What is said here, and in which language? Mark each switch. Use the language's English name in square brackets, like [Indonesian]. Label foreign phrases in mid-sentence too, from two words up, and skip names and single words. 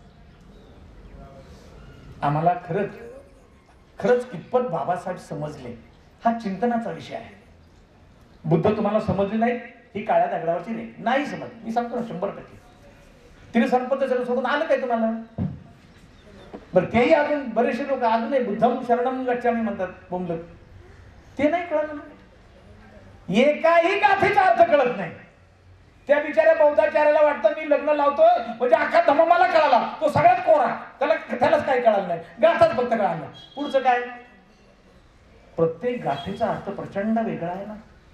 [Marathi] आम्हाला खरंच कितपत बाबासाहेब समजले हा चिंतनाचा विषय आहे. बुद्ध तुम्हाला समजले नाही ही काळ्या दगडावरची नाही समज. मी सांगतो ना 100%. तिने संपत्त सोडून आलं काय तुम्हाला? बरं, तेही अजून बरेचसे लोक अजूनही [Pali] बुद्धम शरणम गच्छामी [Marathi] म्हणतात, बोंबलत. ते नाही कळलं. एकाही गाथेचा अर्थ कळत नाही. त्या बिचाऱ्या बौद्धाचार्याला वाटतं मी लग्न लावतोय म्हणजे अख्खा धम्म मला कळाला, तो सगळ्यात कोरा, त्यालाच काही कळालं नाही, गाथाच फक्त कळालं. पुढचं काय? प्रत्येक गाथेचा अर्थ प्रचंड वेगळा आहे ना.